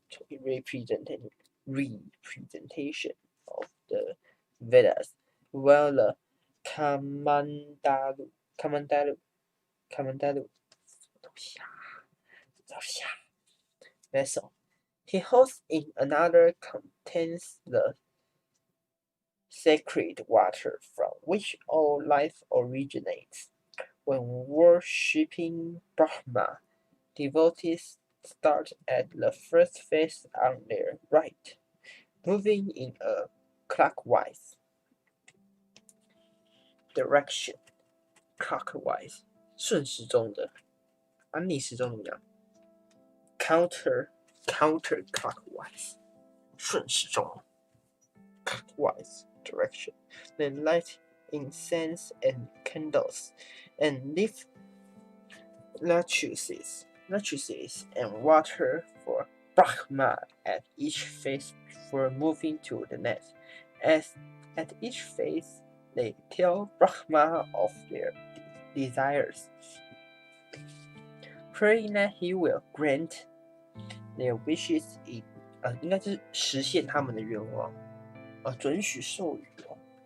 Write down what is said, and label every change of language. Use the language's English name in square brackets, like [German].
[English] Representation of the Vedas, while the Kamandalu vessel he holds in another contains the sacred water from which all life originates. When worshipping Brahma, devotees start at the first face on their right, moving in a clockwise direction. [Chinese] Clockwise 顺时钟的，逆时钟怎么讲 ？Counterclockwise 顺时钟 [English] clockwise direction. Then light incense and candles, and leave lachuses and water for Brahma at each face before moving to the next. As at each face, they tell Brahma of their desires, praying that he will grant their wishes [Chinese] 应该是实现他们的愿望，准许授予哦。